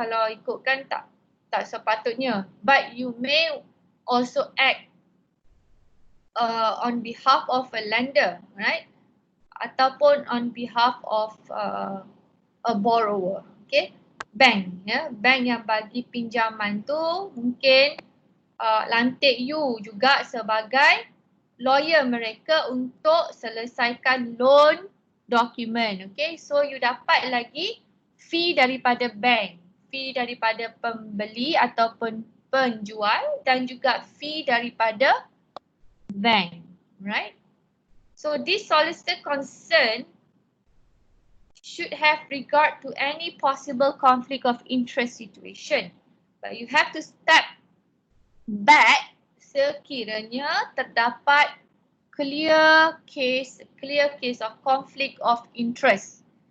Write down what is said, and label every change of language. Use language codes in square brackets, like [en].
[ms] Kalau ikutkan tak sepatutnya. [en] But you may also act on behalf of a lender, right? [ms] Ataupun [en] on behalf of a borrower, okay? [ms] Bank, ya. Bank yang bagi pinjaman tu mungkin lantik you juga sebagai lawyer mereka untuk selesaikan loan dokumen. Okay, so you dapat lagi fee daripada bank, fee daripada pembeli ataupun penjual dan juga fee daripada bank, right? [en] So this solicitor concern should have regard to any possible conflict of interest situation, but you have to step back [ms] sekiranya terdapat [en] clear case of conflict of interest.